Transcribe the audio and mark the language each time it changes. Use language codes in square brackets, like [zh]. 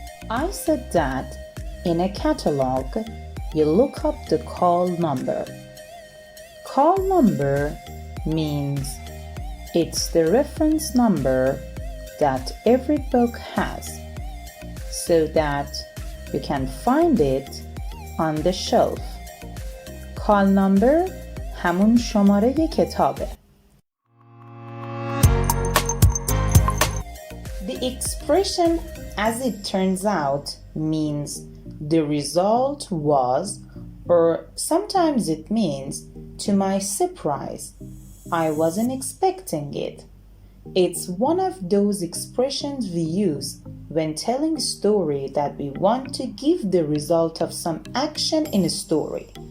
[en] I said that in a catalog, you look up the call number. Call number means it's the reference number that every book has, so that you can find it on the shelf. [fa] Call number همون شماره کتابه. [en] The expression as it turns out means the result was, or sometimes it means to my surprise, I wasn't expecting it. It's one of those expressions we use when telling a story that we want to give the result of some action in a story.